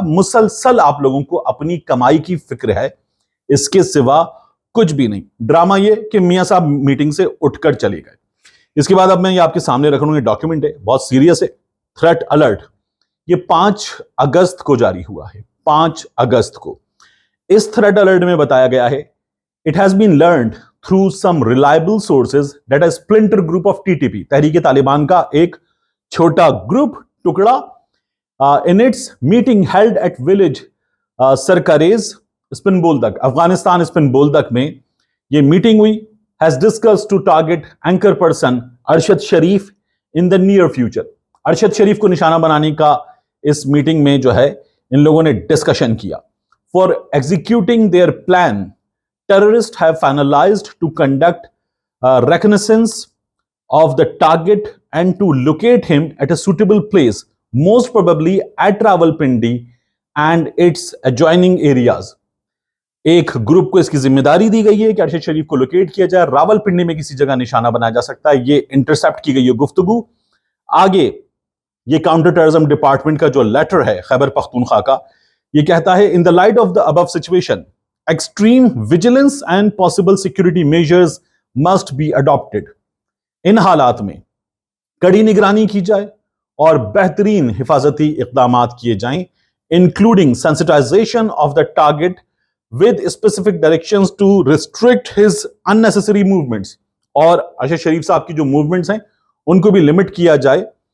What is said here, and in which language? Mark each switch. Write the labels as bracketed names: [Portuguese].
[Urdu] مسلسل آپ لوگوں کو اپنی کمائی کی فکر ہے, اس کے سوا کچھ بھی نہیں. ڈرامہ یہ کہ میاں صاحب میٹنگ سے اٹھ کر چلے گئے. اس کے بعد اب میں یہ آپ کے سامنے رکھ رہا ہوں, یہ ڈاکیومنٹ ہے, بہت سیریس ہے. تھریٹ الرٹ یہ 5 اگست کو جاری ہوا ہے, 5 اگست کو. اس تھریٹ الرٹ میں بتایا گیا ہے [English] It has been learned through some reliable sources that a splinter group of TTP, [Urdu] تحریک طالبان کا ایک چھوٹا گروپ ٹکڑا, [English] in its meeting held at village سرکریز اسپن بولدک, [Urdu] Afghanistan spin Boldak میں یہ میٹنگ ہوئی, [English] has discussed to target anchor person Arshad Sharif in the near future. [Urdu] Arshad شریف کو نشانہ بنانے کا اس میٹنگ میں جو ہے ان لوگوں نے ڈسکشن کیا. [English] For executing their plan, terrorists have finalized to conduct reconnaissance of the target and to locate him at a suitable place, most probably at Rawalpindi and its adjoining areas. [Urdu] ایک group کو اس کی ذمہ داری دی گئی ہے کہ ارشد شریف کو لوکیٹ کیا جائے, راولپنڈی میں کسی جگہ نشانہ بنایا جا سکتا ہے. یہ انٹرسپٹ کی گئی ہے گفتگو. آگے یہ کاؤنٹر ٹیررزم ڈپارٹمنٹ کا جو لیٹر ہے خیبر پختونخوا کا, یہ کہتا ہے [English] in the light of the above situation, extreme vigilance and possible security measures must be adopted. [Urdu] ان حالات میں کڑی نگرانی کی جائے اور بہترین حفاظتی اقدامات کیے جائیں, [English] including sensitization of the target with specific directions to restrict his unnecessary movements. [Urdu] اور ارشد شریف صاحب کی جو موومنٹس ہیں ان کو بھی لمٹ کیا جائے.